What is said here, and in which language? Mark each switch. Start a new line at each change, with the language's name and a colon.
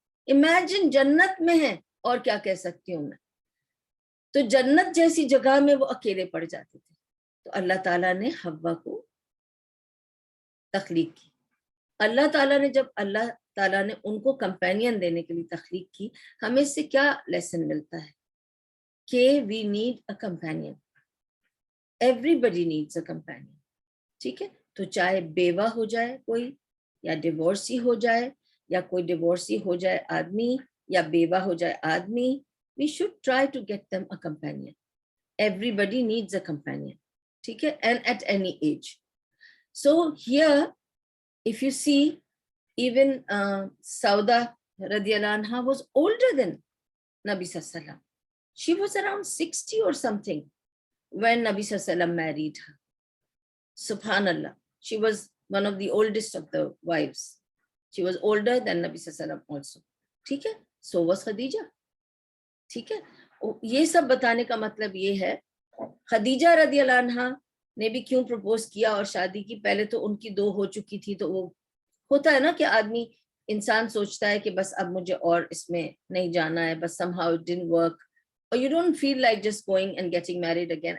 Urdu: Imagine جنت میں ہے, اور کیا کہہ سکتی ہوں میں. تو جنت جیسی جگہ میں وہ اکیلے پڑ جاتے تھے. تو اللہ تعالیٰ نے حوا کو تخلیق کی. اللہ تعالیٰ نے جب اللہ تعالیٰ نے ان کو کمپینین دینے کے لیے تخلیق کی, ہمیں اس سے کیا لیسن ملتا ہے کہ
English: We need a companion. Everybody needs a companion.
Urdu: ٹھیک ہے, تو چاہے بیوہ ہو جائے کوئی, یا ڈیورسی ہو جائے, یا کوئی ڈیورسی ہو جائے آدمی, یا بیوہ ہو جائے آدمی,
English: we should try to get them a companion. Everybody needs a companion.
Urdu: ٹھیک ہے,
English: and at any age. So here if you see, even Sauda radiallahu anha was older than Nabi sallallahu alaihi wasallam. She was around 60 or something when Nabi sallallahu alaihi wasallam married her. Subhanallah, she was one of the oldest of the wives. She was older than Nabi sallallahu alaihi wasallam also.
Urdu: ٹھیک ہے,
English: so was Khadija.
Urdu: ٹھیک ہے, یہ سب بتانے کا مطلب یہ ہے خدیجہ رضی اللہ عنہا نے بھی کیوں پروپوز کیا اور شادی کی. پہلے تو ان کی 2 ہو چکی تھی, تو وہ ہوتا ہے نا کہ آدمی انسان سوچتا ہے کہ بس اب مجھے اور اس میں نہیں جانا ہے, بس
English: somehow it didn't work, or you don't feel like just going and getting married again.